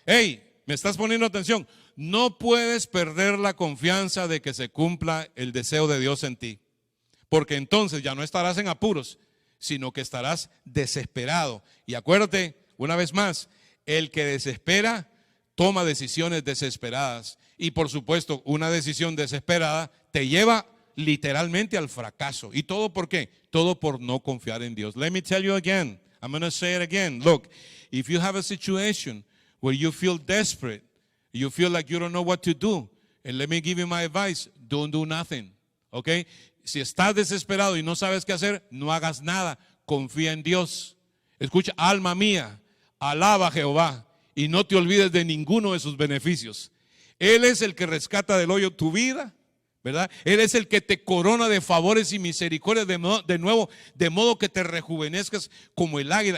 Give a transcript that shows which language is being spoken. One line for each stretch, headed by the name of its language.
Spanish: Hey, ¿me estás poniendo atención? No puedes perder la confianza de que se cumpla el deseo de Dios en ti, porque entonces ya no estarás en apuros, sino que estarás desesperado. Y acuérdate, una vez más, el que desespera toma decisiones desesperadas. Y por supuesto, una decisión desesperada te lleva literalmente al fracaso. ¿Y todo por qué? Todo por no confiar en Dios.
English: Let me tell you again. I'm going to say it again. Look, if you have a situation where you feel desperate, you feel like you don't know what to do, and let me give you my advice, don't do nothing. Okay?
Spanish: Si estás desesperado y no sabes qué hacer, no hagas nada. Confía en Dios. Escucha, alma mía, alaba a Jehová y no te olvides de ninguno de sus beneficios. Él es el que rescata del hoyo tu vida, ¿verdad? Él es el que te corona de favores y misericordias de nuevo, de modo que te rejuvenezcas como el águila.